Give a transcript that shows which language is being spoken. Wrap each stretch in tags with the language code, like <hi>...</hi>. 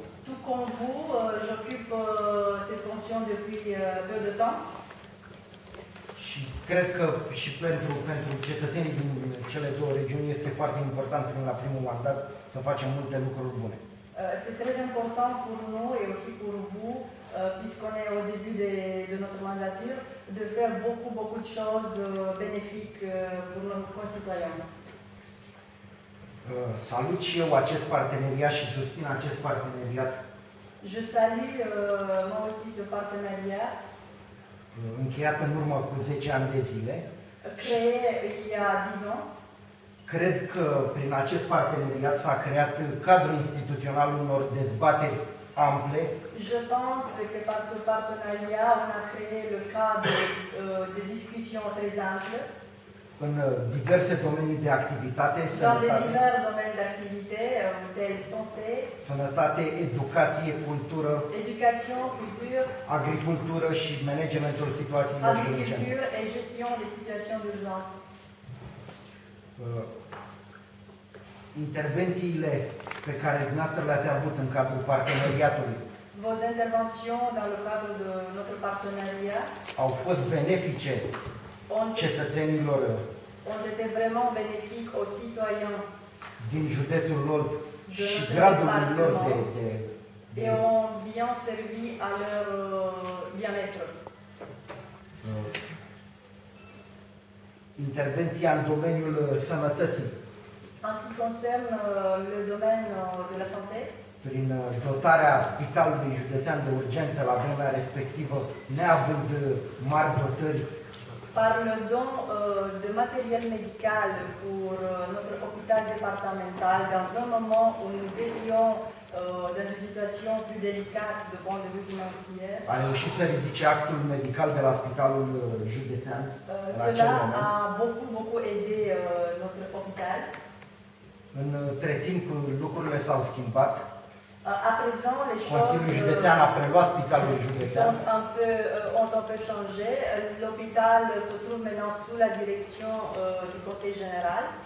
<fr>Tout comme vous, j'occupe cette fonction depuis peu de temps.</fr> <ro>Și cred că și pentru cetățenii din cele două regiuni este foarte important în la primul mandat să facem multe lucruri bune.</ro> <fr>C'est très important pour nous et aussi pour vous, puisqu'on est au début de notre mandature, de faire beaucoup de choses bénéfiques pour nos concitoyens.</fr> <ro>Salut și eu acest parteneriat și susțin acest parteneriat.</ro> <fr>Je salue moi aussi ce partenariat.</fr> <ro>Încheiat în urmă cu 10 ani de zile.</ro> <fr>Créé il y a 10 ans.</fr> <ro>Cred că prin acest parteneriat s-a creat cadrul instituțional unor dezbateri ample.</ro> <fr>Je pense que par ce partenariat, on a créé le cadre de discussion très ample.</fr> <ro>În diverse domenii de activitate,</ro> <fr>dans les divers domaines d'activité, tels santé,</fr> <ro>sănătate, educație, cultură,</ro> <fr>éducation, culture,</fr> <ro>agricultură și managementul situațiilor de urgență.</ro> <fr>agriculture et gestion des situations d'urgence.</fr> <ro>Intervențiile pe care dumneavoastră le-ați avut în cadrul parteneriatului</ro> <fr>Vos interventions dans le cadre de notre partenariat</fr> <ro>au fost benefice cetățenilor</ro> <fr>ont été vraiment bénéfiques aux citoyens</fr> <ro>din județul Olt și gradul lor de</ro> <fr>et ont bien servi à leur bien-être.</fr> <ro>Intervenția în domeniul sănătății.</ro> <fr>En ce qui concerne le domaine de la santé,</fr> <ro>prin dotarea Spitalului Județean de Urgență la vremea respectivă, neavând mari dotări,</ro> <fr>par le don de matériel médical pour notre hôpital départemental dans un moment où nous étions dans une situation plus délicate de point de vue financier.</fr> <ro>A reușit să ridice actul medical de la Spitalul Județean.</ro> <fr>Cela a beaucoup aidé notre hôpital.</fr> <ro>Între timp lucrurile s-au schimbat.</ro> <fr>À présent, les</fr> <ro>Consiliul Județean a preluat Spitalul Județean.</ro> <fr>ont un peu changé. L'hôpital se trouve maintenant sous la direction du Conseil Général.</fr>